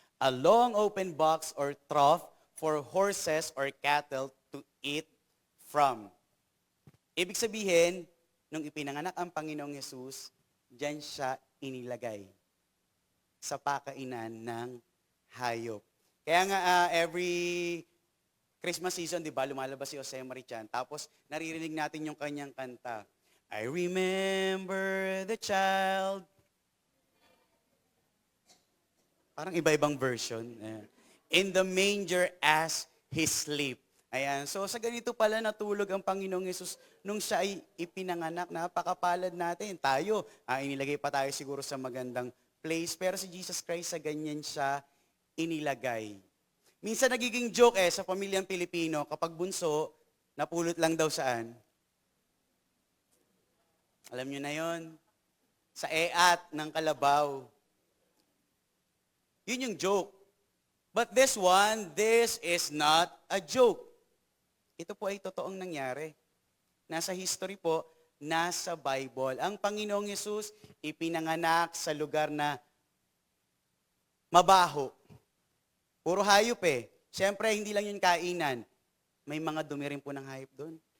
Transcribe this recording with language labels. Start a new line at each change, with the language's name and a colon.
English: A long open box or trough for horses or cattle to eat from.
Filipino: Ibig sabihin, nung ipinanganak ang Panginoong Hesus, diyan siya inilagay sa pakainan ng hayop. Kaya nga
English: every Christmas season,
Filipino: di ba, lumalabas si Jose Marichan, tapos naririnig natin yung kanyang kanta.
English: I remember the child.
Filipino: Parang iba-ibang version.
English: In the manger as he sleep.
Filipino: Ayan. So sa ganito pala natulog ang Panginoong Hesus nung siya ay ipinanganak. Napakapalad natin. Tayo, inilagay pa tayo siguro sa magandang place. Pero si Jesus Christ sa ganyan siya inilagay. Minsan nagiging joke sa pamilyang Pilipino kapag bunso, napulot lang daw saan? Alam nyo na yon, sa eat ng kalabaw. Yun yung joke.
English: But this one, this is not a joke.
Filipino: Ito po ay totoong nangyari. Nasa history po, nasa Bible. Ang Panginoong Hesus ipinanganak sa lugar na mabaho. Puro hayop eh. Siyempre, hindi lang yun kainan. May mga dumi rin po ng hayop doon.